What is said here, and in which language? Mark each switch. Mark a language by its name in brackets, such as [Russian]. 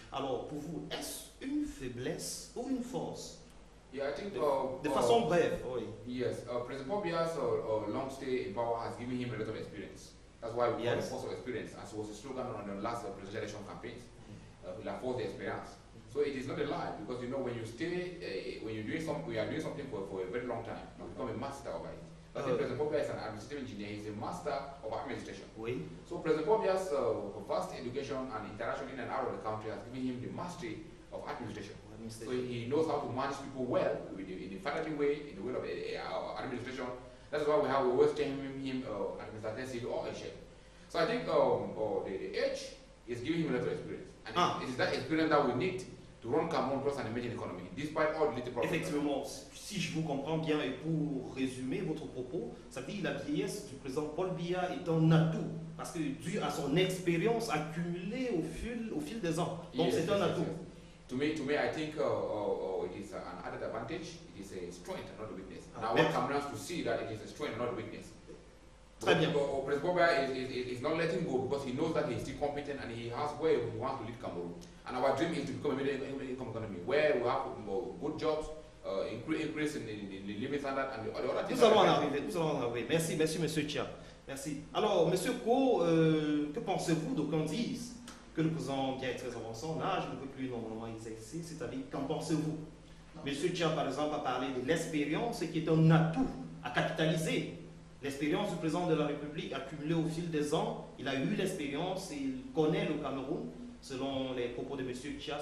[French] Alors, pour vous, est-ce une faiblesse ou une force? [English] Yeah, I think [French] De façon brève, oui. [English] yes, President Pobia's long stay in power has given him a lot of experience. That's why we call it force of experience, as was the slogan on the last presidential election campaigns. [French] La force de experience. [English] So it is not a lie, because you know when you stay, when you are doing something for a very long time, you become a master of it. I think President Pobia is an administrative engineer. He's a master of administration. [French] Oui. [English] So President Pobia's vast education and interaction in and out of the country has given him the mastery of administration. So he knows how to manage people well, in a friendly way, in the way of administration. That's why we always term him administrative or a chef. So I think the age is giving him a lot of experience. And it is that experience that we need to run Cameroon plus an emerging economy, despite all the little problems. [French] Effectivement, si je vous comprends bien et pour résumer votre propos, ça veut dire que la vieillesse du président Paul Biya est un atout, parce que dû à son expérience accumulée au fil des ans. Donc c'est un atout. [English] Yes. To me, I think it is an added advantage. It is a strength and not a weakness. And I want Cameroons to see that it is a strength and not a weakness. [French] Très bien. [English] President Pobiya is not letting go because he knows that he is still competent and he has where he wants to lead Cameroon. And our dream is to become a middle income economy where we have good jobs, increase in the living standard and the other things. [French] Nous allons en arriver. Merci, monsieur Chia. Merci. Alors, monsieur Ko, que pensez-vous? D'aucuns disent que le président Biya est très avancé en âge, ne peut plus normalement exercer, c'est-à-dire, qu'en pensez-vous? Monsieur Chia, par exemple, a parlé de l'expérience qui est un atout à capitaliser. L'expérience du président de la République accumulée au fil des ans, il a eu l'expérience et il connaît le Cameroun, selon les propos de M. Chia.